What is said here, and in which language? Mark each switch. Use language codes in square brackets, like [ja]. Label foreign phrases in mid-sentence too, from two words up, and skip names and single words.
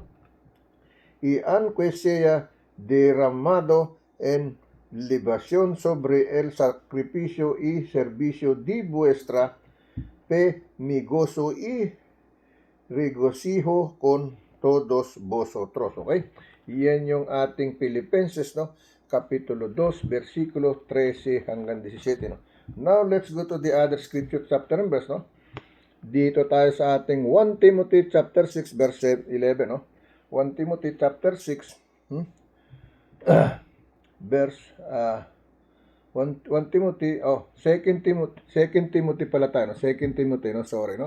[es] Y aunque sea derramado en libación sobre el sacrificio y servicio de vuestra fe, mi gozo y regocijo con todos vosotros. [tl] Okay? Yan yung ating Filipenses, no? Kapitulo 2, versikulo 13 hanggang 17. No? [en] Now, let's go to the other scripture chapter and verse. [tl] No? Dito tayo sa ating [en] 1 Timothy chapter 6, verse 11. [tl] No? [en] 1 Timothy chapter 6, verse [tl] 2 Timothy pala tayo, no? 2 Timothy, no? Sorry, no?